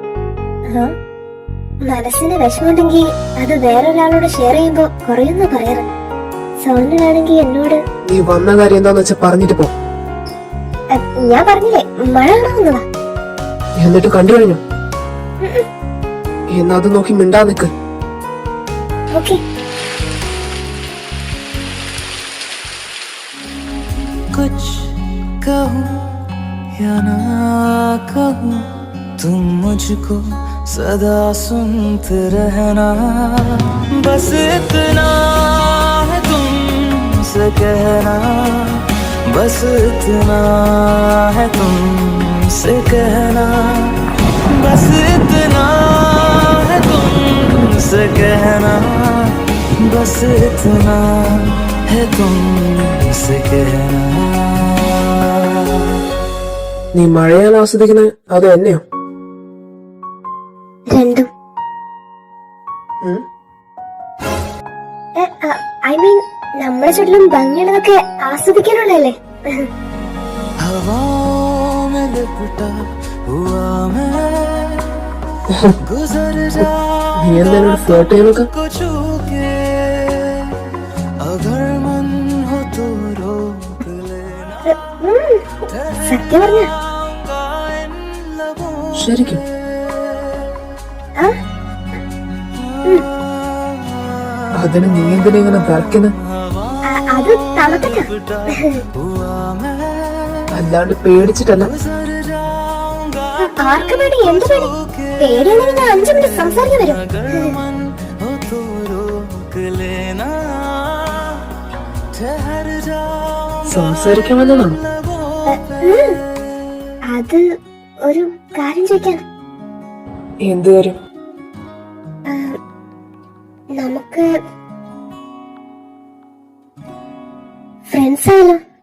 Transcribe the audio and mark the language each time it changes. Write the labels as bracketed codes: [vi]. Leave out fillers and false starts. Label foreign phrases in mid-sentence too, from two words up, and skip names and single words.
[ml] മനസ്സിന് വിഷമമുണ്ടെങ്കിൽ അത് വേറൊരാളോട് ഷെയർ ചെയ്യുമ്പോ കുറയുന്ന പറയാറ്. സൗണ്ടിനാണെങ്കിൽ എന്നോട് നീ വന്ന കാര്യം എന്താന്ന് വെച്ചാ പറഞ്ഞിട്ട് പോ. ഞാൻ പറഞ്ഞില്ലേ മഴ കാണാവുന്നതാ. എന്നിട്ട് കണ്ടു കഴിഞ്ഞു. എന്നാ അത് നോക്കി മിണ്ടാ നിക്ക്. ഓക്കെ. [hi] कुछ कहूँ या ना कहूँ, तुम मुझको सदा सुनते रहना। बस इतना है तुमसे कहना, बस इतना है तुमसे कहना, बस इतना है तुमसे कहना, बस इतना है तुमसे कहना. [ml] നീ മഴയാണ് ആസ്വദിക്കുന്നത് അതോ എന്നെയോ? രണ്ടും. [en] I mean [ml] നമ്മളെ ചുറ്റിലും ഭംഗിയുള്ളതൊക്കെ ആസ്വദിക്കാനുള്ളതല്ലേ? [hi] हवाओं में लिपटा हुआ मैं गुजर [ml] നീ എന്തായാലും ഫ്ലോട്ട് ചെയ്യാനൊക്കെ [hi] को छू के, अगर मन हो तो रोक लेना. [ml] സത്യം പറഞ്ഞ [hi] इन लबों [ml] ശരിക്കും അതിന് നീ എന്തിനാ ഇങ്ങനെ വിറയ്ക്കുന്നത്? അത് തണുത്തിട്ട. [hi] हुआ मैं [ml] അല്ലാണ്ട് പേടിച്ചിട്ടല്ല. ആർക്ക് പേടി? എന്ത് പേടി? പേടിയാണെങ്കിൽ ഞാൻ 5 മിനിറ്റ് സംസാരിക്കാൻ വരും. [hi] मन हो तो रोक लेना. ठहर जाओ [ml] സംസാരിക്കാൻ വന്നതാണോ? അത് ഒരു കാര്യം ചോദിക്കാൻ. എന്ത് കാര്യം? നമുക്ക് ഫ്രണ്ട്സ് ആയാലോ?